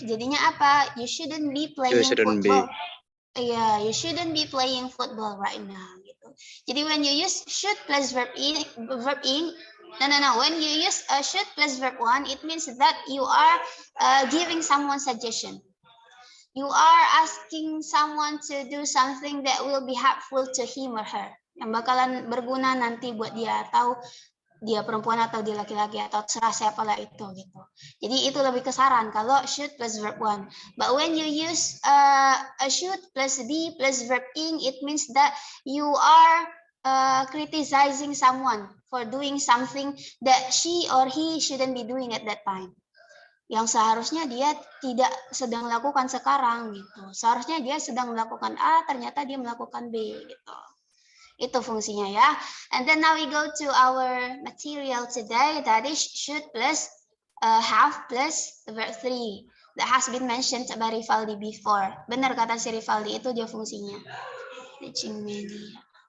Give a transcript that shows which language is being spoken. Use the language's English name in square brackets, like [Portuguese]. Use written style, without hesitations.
[Indonesian] Jadinya apa? [English] You shouldn't be playing football. Yeah, you shouldn't be playing football right now. Gitu. Jadi when you use should plus verb in, no. When you use should plus verb one, it means that you are giving someone suggestion. You are asking someone to do something that will be helpful to him or her. [Indonesian] Yang bakalan berguna nanti buat dia, atau dia perempuan atau dia laki-laki atau terserah siapalah itu gitu. Jadi itu lebih ke saran kalau should plus verb one. [English] But when you use a should plus be plus verb ing, it means that you are criticizing someone for doing something that she or he shouldn't be doing at that time. [Indonesian] Yang seharusnya dia tidak sedang melakukan sekarang gitu. Seharusnya dia sedang melakukan A, ternyata dia melakukan B gitu. Itu fungsinya ya. [English] And then now we go to our material today, that is should plus have plus verb 3. That has been mentioned by Rivaldi before. [Indonesian] Benar kata si Rivaldi, itu dia fungsinya. [English] Teaching media.